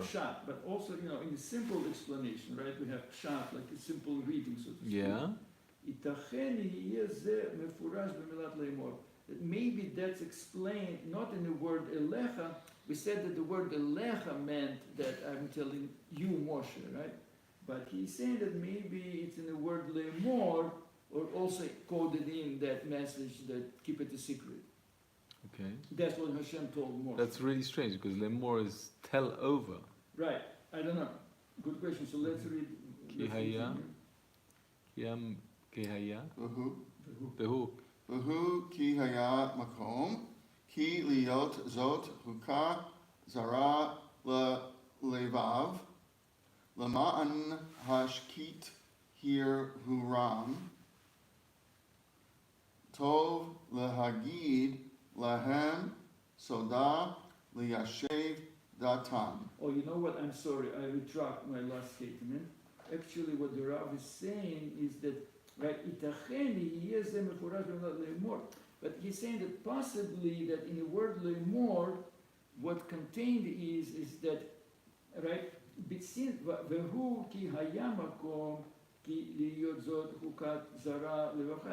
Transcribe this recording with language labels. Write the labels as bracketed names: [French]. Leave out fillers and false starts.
[English] pshat, but also, in the simple explanation, right? We have pshat, like a simple reading, so to speak. Yeah. [Hebrew] ייתכן יהיה זה מפורש במילת לאמור. [English] That maybe that's explained not in the word elecha. We said that the word elecha meant that I'm telling you, Moshe, right? But he's saying that maybe it's in the word lemor, or also coded in that message that keep it a secret. Okay. That's what Hashem told Moshe. That's really strange because lemor is tell over. Right. I don't know. Good question. So let's read. Ki haya. Yam kehaya. [Hebrew] והוא Behu. והוא כי היה מקום, כי להיות זאת חוקה זרה ללבב, למען השקיט הרהורם, טוב להגיד להם סודה ליישב דעתם. [English] Oh, you know what? I'm sorry. I retract my last statement. Actually, what the Rav is saying is that, right, [Hebrew] ייתכן יהיה זה מפורש במילת לאמור. [English] But he's saying that possibly that in the word לאמור, what contained is that, right, [Hebrew] והוא כי היה מקום, כי להיות זאת חוקת זרה לברכה.